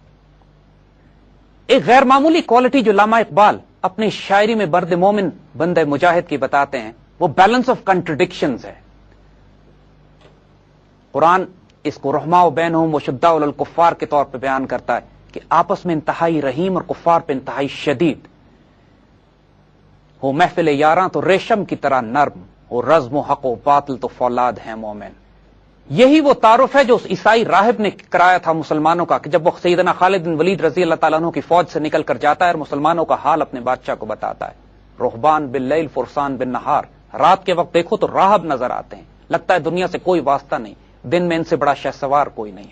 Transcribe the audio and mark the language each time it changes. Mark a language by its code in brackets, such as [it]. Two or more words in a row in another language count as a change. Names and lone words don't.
[ur] ایک غیر معمولی کوالٹی جو علامہ اقبال اپنی شاعری میں برد مومن بند مجاہد کی بتاتے ہیں, وہ [en] balance of contradictions [ur] ہے. قرآن اس کو [ar] رحماء بینہم وشداء للکفار [ur] کے طور پہ بیان کرتا ہے کہ آپس میں انتہائی رحیم اور کفار پہ انتہائی شدید. ہو محفل یاراں تو ریشم کی طرح نرم, ہو رزم و حق و باطل تو فولاد ہیں مومن. یہی وہ تعارف ہے جو اس عیسائی راہب نے کرایا تھا مسلمانوں کا, کہ جب وہ سیدنا خالد بن ولید رضی اللہ تعالیٰ عنہ کی فوج سے نکل کر جاتا ہے اور مسلمانوں کا حال اپنے بادشاہ کو بتاتا ہے. [ar] رہبان باللیل فرسان بالنہار, [ur] رات کے وقت دیکھو تو راہب نظر آتے ہیں, لگتا ہے دنیا سے کوئی واسطہ نہیں, دن میں ان سے بڑا شہسوار کوئی نہیں ہے.